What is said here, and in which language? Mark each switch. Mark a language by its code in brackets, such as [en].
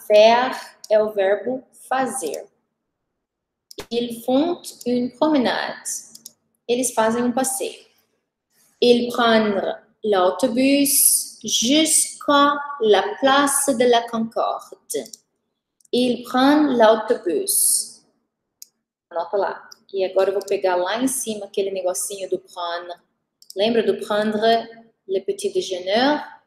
[pt] Faire é o verbo fazer. [fr] Ils font une promenade. [pt] Eles fazem um passeio. [fr] Ils prennent l'autobus jusqu'à la place de la Concorde. Ils prennent l'autobus. [pt] Anota lá. E agora eu vou pegar lá em cima aquele negocinho do prendre. Lembra do [fr] prendre le petit déjeuner?